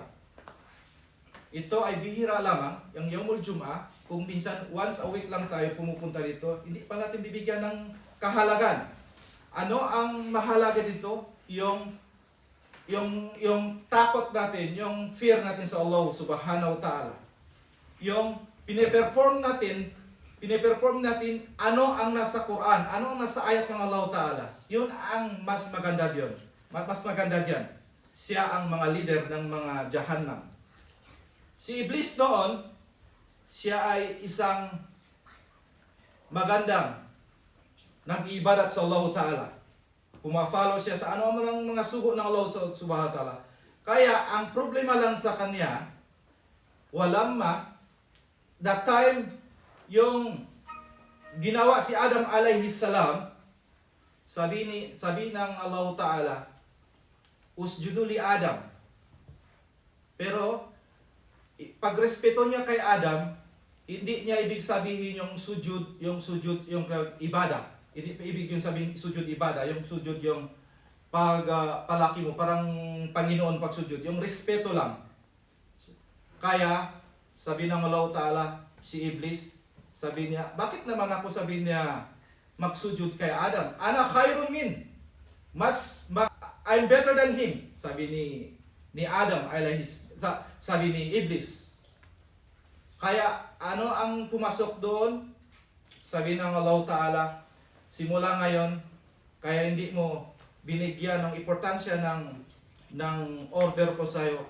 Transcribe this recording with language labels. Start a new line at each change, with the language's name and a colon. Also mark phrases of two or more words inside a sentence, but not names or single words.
Filipino: Ito ay bihira lamang, yung
Arabic: يوم الجمعة,
Filipino: kung minsan
English: once a week
Filipino: lang tayo pumupunta dito, hindi pa natin bibigyan ng kahalagan. Ano ang mahalaga dito? Yung takot natin, yung fear natin sa Allah
Arabic: سبحانه وتعالى.
Filipino: Yung piniperform natin ano ang nasa Quran, ano ang nasa ayat ng
Arabic: الله تعالى.
Filipino: Yun ang mas maganda diyon. Mas maganda diyan. Siya ang mga leader ng mga Jahannam. Si Iblis noon, siya ay isang magandang nag-ibadat sa
Arabic: الله تعالى.
Filipino: Pumafollow siya sa ano man ang mga sugo ng Allah
Arabic: سبحانه وتعالى.
Filipino: Kaya ang problema lang sa kanya,
English: that time
Filipino: yung ginawa si Adam
Arabic: عليه السلام,
Filipino: sabi ng
Arabic: الله تعالى, اسجدوا لآدم.
Filipino: Pero pagrespeto niya kay Adam, hindi niya ibig sabihin yung ibadah. Hindi ibig yung sabihin
Arabic: سجود عبادة,
Filipino: yung sujud yung palaki mo, parang Panginoon pagsujud, yung respeto lang. Kaya, sabi ng
Arabic: الله تعالى,
Filipino: si Iblis, sabi niya, bakit naman ako sabi niya magsujud kay Adam?
Arabic: أنا خير من.
English: I'm better than him.
Filipino: Sabi ni Adam, sabi ni Iblis. Kaya, ano ang pumasok doon? Sabi ng
Arabic: الله تعالى,
Filipino: simula ngayon, kaya hindi mo binigyan ng importansya ng order ko sa iyo.